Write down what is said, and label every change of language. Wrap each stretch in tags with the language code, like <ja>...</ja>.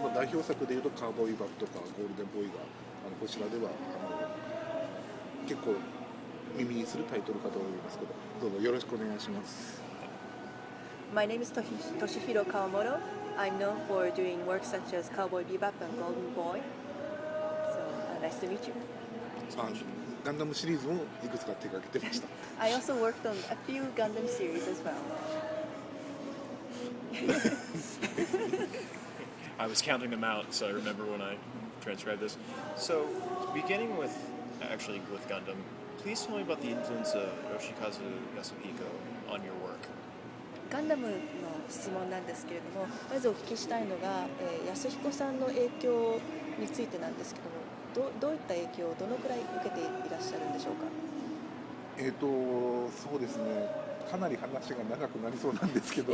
<ja>代表作でいうとカーボーイバットとかゴールデンボーイがこちらでは結構耳にするタイトルかと思いますけど、どうぞよろしくお願いします。</ja> <en>My name is Toshihiro Kawamoto. I'm known for doing work such as Cowboy Bebop and Golden Boy. So nice to meet you.</en> <ja>ガンダムシリーズもいくつか手掛けてました。</ja> <en>I also worked on a few Gundam series as well. I was counting them out, so I remember when I transcribed this. So, beginning with Gundam, please tell me about the influence of Yoshikazu Yasuhiko on your work.</en> <ja>ガンダムの質問なんですけれども、まずお聞きしたいのが、安彦さんの影響についてなんですけども、どういった影響をどのくらい受けていらっしゃるんでしょうか。そうですね。かなり話が長くなりそうなんですけど。</ja>